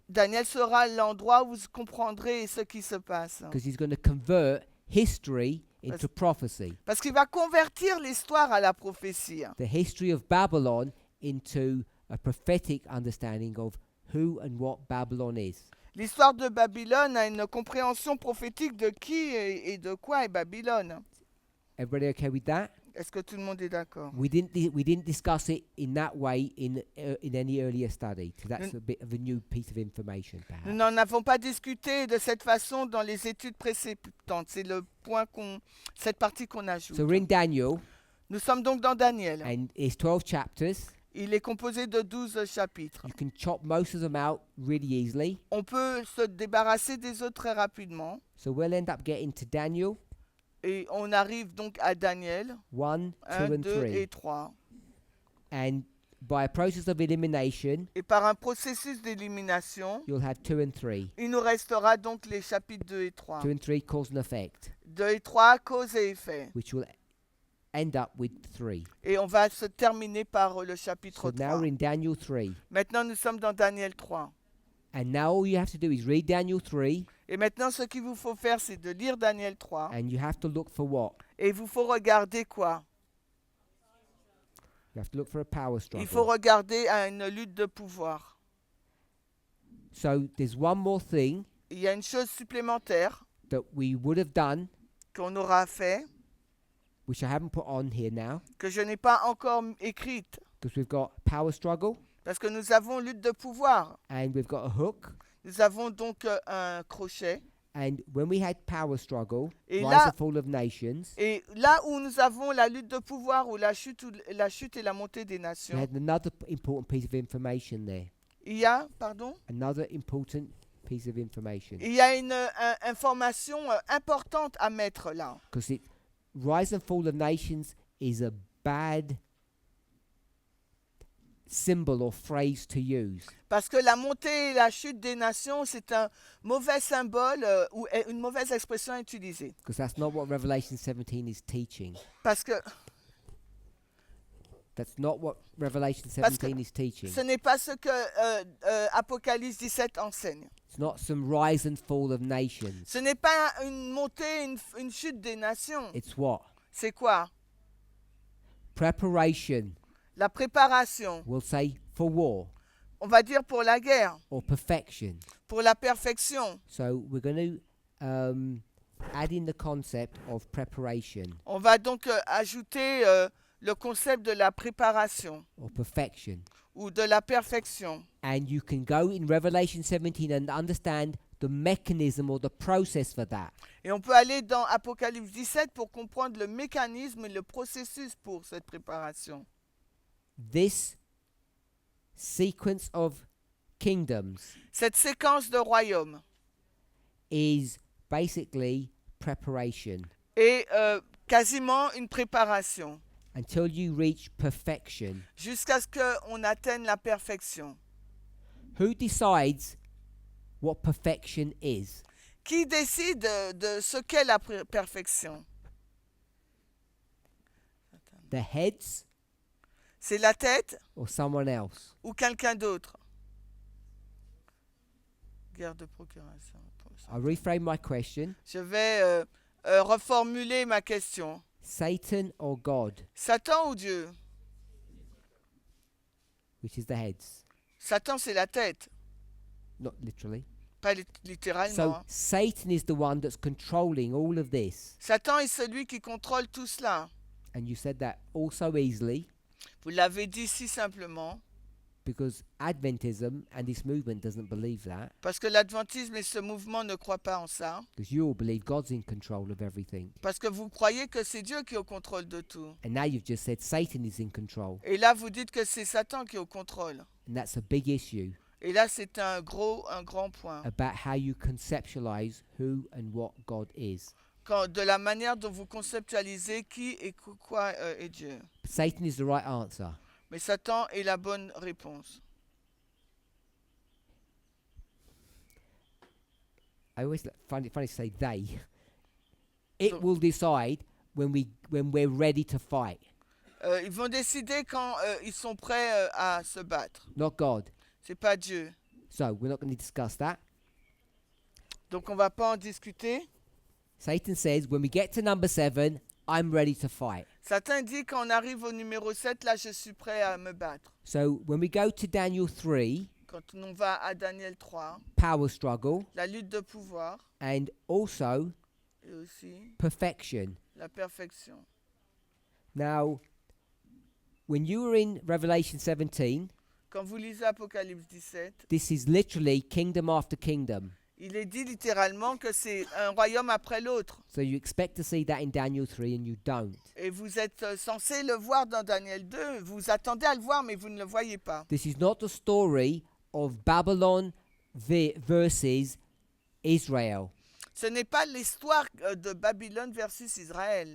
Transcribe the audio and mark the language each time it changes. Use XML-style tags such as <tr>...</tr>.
<fr>Daniel sera l'endroit où vous comprendrez ce qui se passe.</fr> <en>Because he's going to convert history into prophecy.</en> <fr>Parce qu'il va convertir l'histoire à la prophétie.</fr> <en>The history of Babylon into a prophetic understanding of who and what Babylon is.</en> <fr>L'histoire de Babylone a une compréhension prophétique de qui et de quoi est Babylone.</fr> <en>Everybody okay with that?</en> <fr>Est-ce que tout le monde est d'accord?</fr> <en>We didn't discuss it in that way in any earlier study. So that's a bit of a new piece of information,</en> <fr>Nous</fr> <en>perhaps.</en> <fr>n'en avons pas discuté de cette façon dans les études précédentes. C'est le point cette partie qu'on ajoute.</fr> <en>So we're in Daniel,</en> <fr>Nous sommes donc dans Daniel.</fr> <en>and it's 12 chapters.</en> <fr>Il est composé de 12 chapitres.</fr> <en>You can chop most of them out really easily.</en> <fr>On peut se débarrasser des autres très rapidement.</fr> <en>So we'll end up getting to Daniel</en> <fr>Et on arrive donc à Daniel</fr> <en>1, 2,</en> <fr>1,</fr> <en>and</en> <fr>2 et</fr> <en>3.</en> <fr>3.</fr> <en>And by a process of elimination,</en> <fr>Et par un processus d'élimination,</fr> <en>you'll have 2 and 3.</en> <fr>il nous restera donc les chapitres 2 et 3.</fr> <en>2 and 3 cause and effect,</en> <fr>2 et 3, cause et effet.</fr> <en>which will end up with 3.</en> <fr>Et on va se terminer par le chapitre</fr> <en>So now</en> <fr>3.</fr> <en>we're in Daniel 3.</en> <fr>Maintenant, nous sommes dans Daniel 3.</fr> <en>And now all you have to do is read Daniel 3,</en> <fr>Et maintenant, ce qu'il vous faut faire, c'est de lire Daniel 3.</fr> <en>and you have to look for what?</en> <fr>Et il vous faut regarder quoi?</fr> <en>You have to look for a power</en> <fr>Il faut</fr> <en>struggle.</en> <fr>regarder à une lutte de pouvoir.</fr> <en>So there's one more thing</en> <fr>Il y a une chose supplémentaire</fr> <en>that we would have done,</en> <fr>qu'on aura fait,</fr> <en>which I haven't put on here now,</en> <fr>que je n'ai pas encore écrite.</fr> <en>because we've got power struggle,</en> <fr>Parce que nous avons lutte de pouvoir.</fr> <en>and we've got a hook.</en> <fr>Nous avons donc un crochet.</fr> <en>And when we had power struggle,</en> <fr>Et</fr> <en>rise</en> <fr>là-</fr> <en>and fall of nations,</en> <fr>Et là où nous avons la lutte de pouvoir, ou la chute et la montée des</fr> <en>we</en> <fr>nations,</fr> <en>had another important piece of information there.</en> <fr>il y a, pardon,</fr> <en>Another important piece of information.</en> <fr>il y a une information importante à mettre là.</fr> <en>Because rise and fall of nations is a bad symbol or phrase to use.</en> <fr>Parce que la montée et la chute des nations, c'est un mauvais symbole ou une mauvaise expression utilisée.</fr> <en>Because that's not what Revelation 17 is teaching.</en> <fr>Parce que</fr> <en>That's not what Revelation</en> <fr>Parce que</fr> <en>17 is teaching.</en> <fr>ce n'est pas ce que Apocalypse 17 enseigne.</fr> <en>It's not some rise and fall of nations.</en> <fr>Ce n'est pas une montée, une chute des nations.</fr> <en>It's what?</en> <fr>C'est quoi?</fr> <en>Preparation.</en> <fr>La préparation.</fr> <en>We'll say for war</en> <fr>On va dire pour la guerre,</fr> <en>or perfection.</en> <fr>pour la perfection.</fr> <en>So we're going to add in the concept of preparation</en> <fr>On va donc ajouter le concept de la préparation</fr> <en>or perfection.</en> <fr>ou de la perfection.</fr> <en>And you can go in Revelation 17 and understand the mechanism or the process for that.</en> <fr>Et on peut aller dans Apocalypse 17 pour comprendre le mécanisme et le processus pour cette préparation.</fr> <en>This sequence of kingdoms</en> <fr>Cette séquence de royaumes</fr> <en>is basically preparation</en> <fr>est quasiment une préparation</fr> <en>until you reach perfection.</en> <fr>jusqu'à ce qu'on atteigne la perfection.</fr> <en>Who decides what perfection is?</en> <fr>Qui décide de ce qu'est la perfection?</fr> <en>The heads</en> <fr>C'est la tête</fr> <en>or someone else?</en> <fr>ou quelqu'un d'autre? Guerre de procuration.</fr> <en>I'll reframe my question.</en> <fr>Je vais reformuler ma question.</fr> <en>Satan or God,</en> <fr>Satan ou Dieu?</fr> <en>which is the heads,</en> <fr>Satan, c'est la tête,</fr> <en>not literally.</en> <fr>pas littéralement.</fr> <en>So</en> <fr>hein.</fr> <en>Satan is the one that's controlling all of this.</en> <fr>Satan est celui qui contrôle tout cela.</fr> <en>And you said that also easily</en> <fr>Vous l'avez dit si simplement,</fr> <en>because Adventism and this movement doesn't believe that,</en> <fr>parce que l'adventisme et ce mouvement ne croient pas en ça,</fr> <en>because you all believe God's in control of everything.</en> <fr>parce que vous croyez que c'est Dieu qui est au contrôle de tout.</fr> <en>And now you've just said Satan is in control.</en> <fr>Et là, vous dites que c'est Satan qui est au contrôle.</fr> <en>And that's a big issue</en> <fr>Et là, c'est un grand point.</fr> <en>about how you conceptualize who and what God is.</en> <fr>De la manière dont vous conceptualisez qui et quoi est Dieu.</fr> <en>Satan is the right answer.</en> <fr>Mais Satan est la bonne réponse.</fr> <en>I always find it funny to say they. It So- will decide when we're ready to fight.</en> <fr>Ils vont décider quand ils sont prêts à se battre.</fr> <en>not God.</en> <fr>C'est pas Dieu.</fr> <en>So we're not going to discuss that.</en> <fr>Donc on va pas en discuter.</fr> <en>Satan says, when we get to number 7, I'm ready to fight.</en> <fr>Satan dit quand on arrive au numéro 7, là je suis prêt à me battre.</fr> <en>So when we go to Daniel 3,</en> <fr>Quand on va à Daniel 3,</fr> <en>power struggle,</en> <fr>la lutte de pouvoir</fr> <en>and also</en> <fr>et aussi</fr> <en>perfection.</en> <fr>la perfection.</fr> <en>Now, when you were in Revelation 17,</en> <fr>Quand vous lisez Apocalypse 17,</fr> <en>this is literally kingdom after kingdom.</en> <fr>il est dit littéralement que c'est un royaume après l'autre.</fr> <en>So you expect to see that in Daniel 3 and you don't.</en> <fr>Et vous êtes censé le voir dans Daniel 2. Vous attendez à le voir, mais vous ne le voyez pas.</fr> <en>This is not the story of Babylon versus Israel.</en> <fr>Ce n'est pas l'histoire de Babylone versus Israël.</fr>